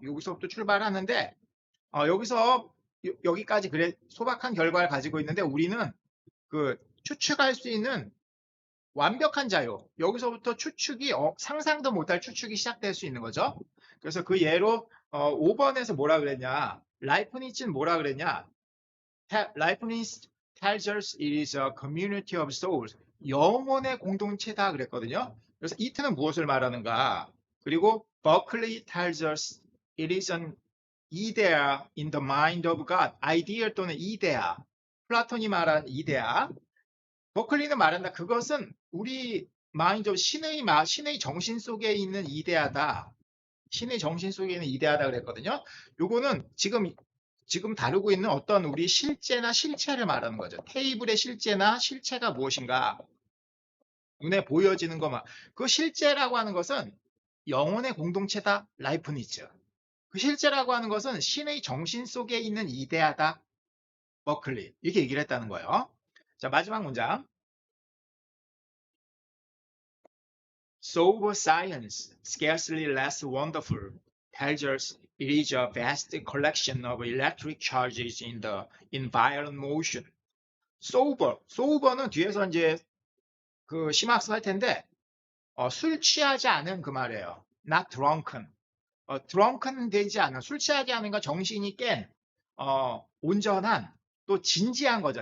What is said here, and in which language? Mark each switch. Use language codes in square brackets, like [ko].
[ko] 여기서부터 출발하는데 여기서 여기까지 그래 소박한 결과를 가지고 있는데 우리는 그 추측할 수 있는 완벽한 자유. 여기서부터 추측이 상상도 못할 추측이 시작될 수 있는 거죠. 그래서 그 예로 5번에서 뭐라 그랬냐? 라이프니츠는 뭐라 그랬냐? [en] 라이프니츠 tells us it is a community of souls. [ko] 영혼의 공동체다 그랬거든요. 그래서 it는 무엇을 말하는가? [en] 그리고 버클리 tells us it is an idea in the mind of God. [ko] 아이디어 또는 이데아. 플라톤이 말한 이데아. 버클리는 말한다. 그것은 우리 마인드, 신의 정신 속에 있는 이데아다. 신의 정신 속에 있는 이데아다 그랬거든요. 요거는 지금 다루고 있는 어떤 우리 실제나 실체를 말하는 거죠. 테이블의 실제나 실체가 무엇인가. 눈에 보여지는 것만. 그 실제라고 하는 것은 영혼의 공동체다. 라이프니츠. 그 실제라고 하는 것은 신의 정신 속에 있는 이데아다. 버클리. 이렇게 얘기를 했다는 거예요. 자, 마지막 문장. [en] Sober science, scarcely less wonderful, tells us it is a vast collection of electric charges in the environment motion. [ko] sober는 뒤에서 이제 그 심학습 할 텐데 술 취하지 않은 그 말이에요. [en] not drunken. [ko] drunken 되지 않은, 술 취하지 않은 건 정신이 깬, 온전한, 또 진지한 거죠.